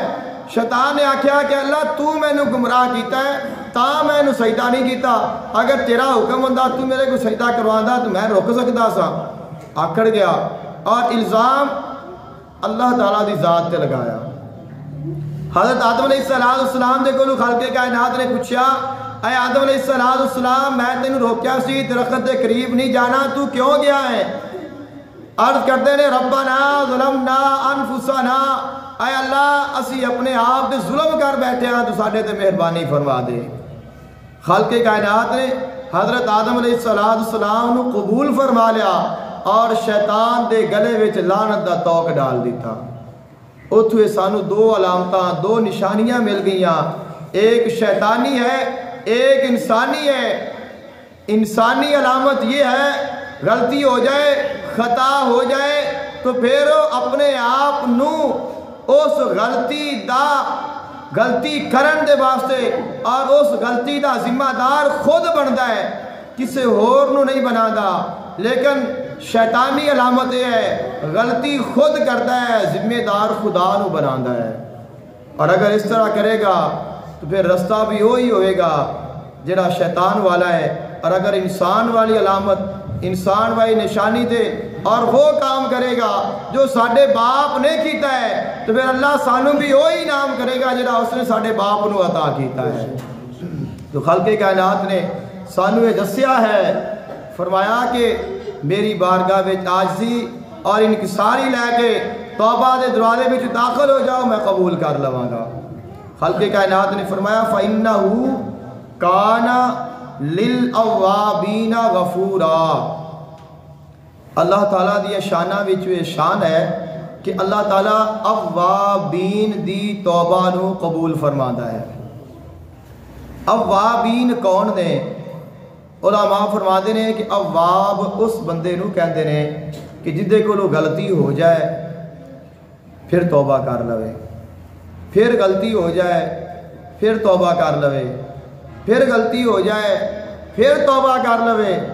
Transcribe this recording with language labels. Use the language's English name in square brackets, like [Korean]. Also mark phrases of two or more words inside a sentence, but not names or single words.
[Punjabi] شیطان نے آکھیا کہ اللہ تو میں نے گمراہ کیتا ہے تا میں نے سجدہ نہیں کیتا، اگر تیرا حکم ہوندا تو میرے کو سجدہ کرواندا تو میں روک سکتا سا، آکڑ گیا اور الزام اللہ تعالیٰ دی ذات تے لگایا۔ حضرت آدم علیہ السلام دے کولوں خالق کائنات نے پوچھا اے آدم علیہ السلام میں تینوں روکیا سی درخت دے قریب نہیں جانا، تو کیوں گیا ہے؟ عرض کرتے نے [Arabic] ربنا ظلمنا انفسنا، [Punjabi] اے اللہ اسی اپنے آپ تے ظلم کر بیٹھے ہیں تو ساڈے تے مہربانی فرما دے۔ خالق کائنات نے حضرت آدم علیہ السلام نو قبول فرما لیا اور شیطان دے گلے وچ لعنت دا توق ڈال دیتا۔ اتھے سانو دو علامتاں دو نشانیاں مل گئیاں، ایک شیطانی ہے ایک انسانی ہے۔ انسانی علامت یہ ہے غلطی ہو جائے خطا ہو جائے تو پھر اپنے آپ نو اس غلطی کرن دے واسطے اور اس غلطی دا ذمہ دار خود بنتا ہے، کسے ہور نو نہیں بنا دا۔ لیکن شیطانی علامت یہ ہے غلطی خود کرتا ہے، ذمہ دار خدا نو بنا ہے۔ اور اگر اس طرح کرے گا تو پھر رستہ بھی وہی ہوئے گا جڑا شیطان والا ہے۔ اور اگر انسان والی علامت، انسان والی نشانی دے اور وہ کام کرے گا جو ساڈے باپ نے کیتا ہے تو پھر اللہ سانو بھی وہی انعام کرے گا جڑا اس نے ساڈے باپ نو عطا کیتا ہے۔ تو خالق کائنات نے سانو یہ دسیا ہے، فرمایا کہ میری بارگاہ وچ عاجزی اور انکساری لے کے توبہ دے دروازے وچ داخل ہو جاؤ، میں قبول کر لواں گا۔ خالق کائنات نے فرمایا [Arabic] فَإِنَّهُ كَانَ لِلْأَوَّابِينَ غَفُورًا۔ [Punjabi] اللہ تعالیٰ دی شانہ وچ یہ شان ہے کہ اللہ تعالیٰ اوابین دی توبہ نو قبول فرماندا ہے۔ اوابین کون نے؟ [Urdu] علماء فرماتے ہیں [Punjabi] کہ اواب اس بندے نو کہندے نے کہ جدے کو غلطی ہو جائے پھر توبہ کر لوے، پھر غلطی ہو جائے پھر توبہ کر لوے، پھر غلطی ہو جائے پھر توبہ کر لوے۔